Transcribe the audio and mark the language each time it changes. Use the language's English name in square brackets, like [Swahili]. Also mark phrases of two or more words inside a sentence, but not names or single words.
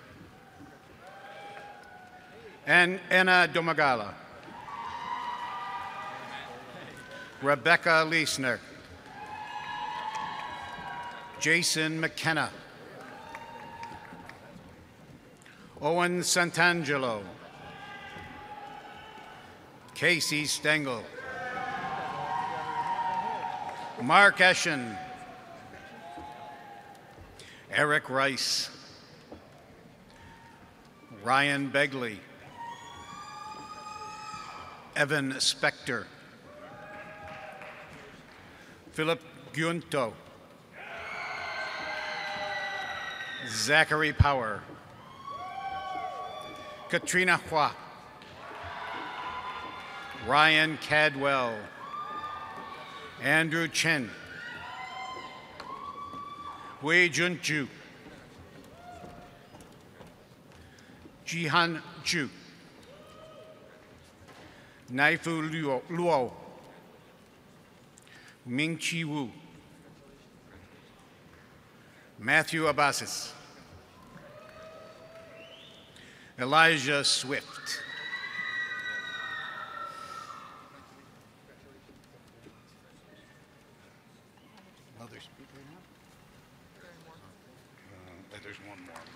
[English] and Anna Domagala, Rebecca Leisner, Jason McKenna, Owen Santangelo, Casey Stengel, Mark Eschen, Eric Rice, Ryan Begley, Evan Spector, Philip Giunto, Zachary Power, Katrina Hua, Ryan Cadwell, Andrew Chen, Wei Junju, Jihan Ju, Naifu Luo, Ming-Chi Wu, Matthew Abbasis, Elijah Swift. Another speaker now? There's one more.